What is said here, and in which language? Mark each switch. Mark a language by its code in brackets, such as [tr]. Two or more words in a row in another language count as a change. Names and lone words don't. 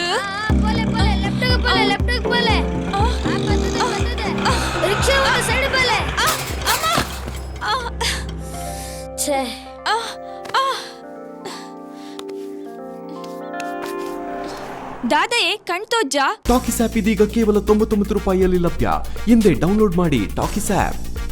[tcy] ಪೋಲೆ ಪೋಲೆ ಲೆಫ್ಟ್ಗೆ ಪೋಲೆ ಲೆಫ್ಟ್ಗೆ ಪೋಲೆ [en] rickshaw side [tcy] ಪೋಲೆ. ಛೇ ದಾದಯೇ ಕಣ್ತೋಜ್ಜ. [kn] ಟಾಕಿಸ್ ಆಪ್ ಇದೀಗ ಕೇವಲ 99 ರೂಪಾಯಿಯಲ್ಲಿ ಲಭ್ಯ. ಹಿಂದೆ ಡೌನ್ಲೋಡ್ ಮಾಡಿ ಟಾಕಿಸ್ ಆಪ್.